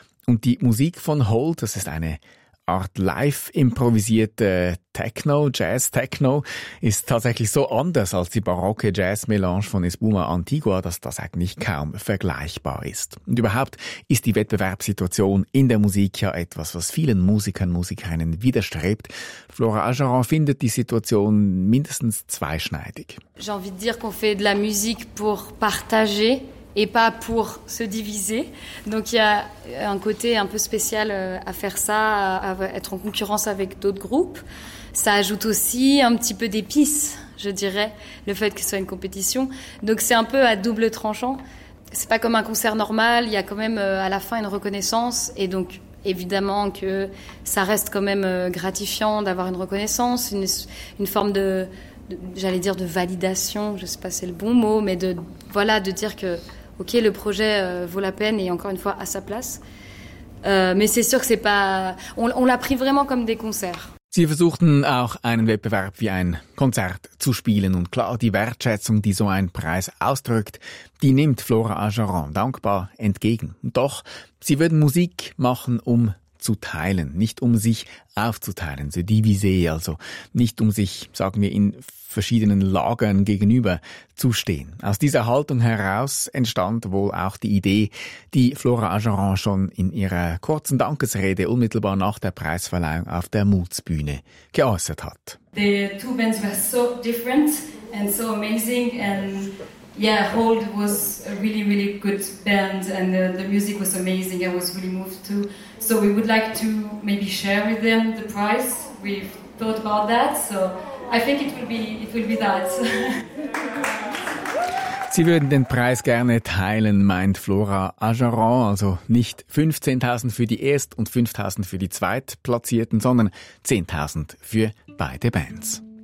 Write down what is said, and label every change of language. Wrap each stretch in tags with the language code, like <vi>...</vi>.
<de>Und die Musik von Hold, das ist eine Art live improvisierte Techno, Jazz-Techno, ist tatsächlich so anders als die barocke Jazz-Melange von Espuma Antigua, dass das eigentlich kaum vergleichbar ist. Und überhaupt ist die Wettbewerbssituation in der Musik ja etwas, was vielen Musikern, Musikerinnen widerstrebt. Flora Ajaran findet die Situation mindestens zweischneidig.</de> <fr>J'ai envie de dire qu'on fait de la musique pour partager et pas pour se diviser. Donc il y a un côté un peu spécial à faire ça, à être en concurrence avec d'autres groupes. Ça ajoute aussi un petit peu d'épices, je dirais, le fait que ce soit une compétition. Donc c'est un peu à double tranchant. C'est pas comme un concert normal, il y a quand même à la fin une reconnaissance. Et donc évidemment que ça reste quand même gratifiant d'avoir une reconnaissance, une forme de... j'allais dire de validation, je sais pas si c'est le bon mot, mais de dire que ok, le projet vaut la peine et encore une fois à sa place, mais c'est sûr que c'est pas, on l'a pris vraiment comme des concerts.</fr> <de>Sie versuchten auch einen Wettbewerb wie ein Konzert zu spielen, und klar, die Wertschätzung, die so ein Preis ausdrückt, die nimmt Flora Ajaran dankbar entgegen. Doch sie würden Musik machen, um zu teilen, nicht um sich aufzuteilen, so divisé, also nicht um sich, sagen wir, in verschiedenen Lagern gegenüber zu stehen. Aus dieser Haltung heraus entstand wohl auch die Idee, die Flora Ajaran schon in ihrer kurzen Dankesrede unmittelbar nach der Preisverleihung auf der Mutsbühne geäußert hat.</de> <en>The two bands were so different and so amazing and yeah, Hold was a really, really good band and the music was amazing. I was really moved too. So we would like to maybe share with them the prize. We've thought about that. So I think it will be that.</en> <de>Sie würden den Preis gerne teilen, meint Flora Ajaran. Also nicht 15.000 für die Erst- und 5.000 für die Zweitplatzierten, sondern 10.000 für beide Bands.</de>